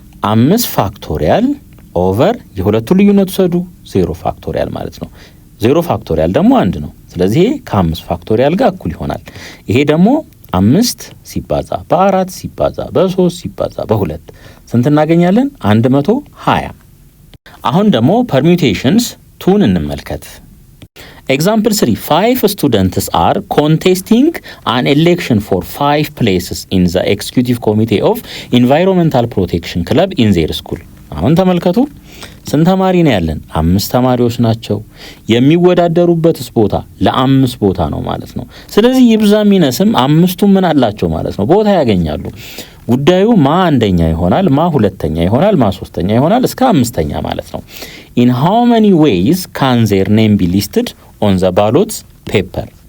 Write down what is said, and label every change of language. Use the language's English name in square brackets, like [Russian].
[Amharic] 5 ፋክቶሪያል ኦቨር የሁለቱ ልዩነት ውሰዱ 0 ፋክቶሪያል ማለት ነው። 0 ፋክቶሪያል ደግሞ 1 ነው። ስለዚህ ከ5 ፋክቶሪያል ጋር እኩል ይሆናል። ይሄ ደግሞ 5 ሲባዛ በ4 ሲባዛ በ3 ሲባዛ በ2 ስንት እናገኛለን? 120። አሁን ደግሞ ፐርሚዩቴሽንስ ቱን እንመልከት። [English] ኤግዛምፕል 3 5 students are contesting an election for 5 places in the executive committee of environmental protection club in their school። [Amharic] አሁን ተመልከቱ ስንት ተማሪ ነው ያለን? 5 ተማሪዎች ናቸው። የሚወዳደሩበትስ ቦታ ለ5 ቦታ ነው ማለት ነው። ስለዚህ ይብዛም ይነስም 5ቱ ምን አላቸው ማለት ነው? ቦታ ያገኛሉ። ጉዳዩ ማ አንደኛ ይሆናል፣ ማ ሁለተኛ ይሆናል፣ ማ ሶስተኛ ይሆናል እስከ 5ኛ ማለት ነው። [English] in how many ways can their name be listed on the ballot paper?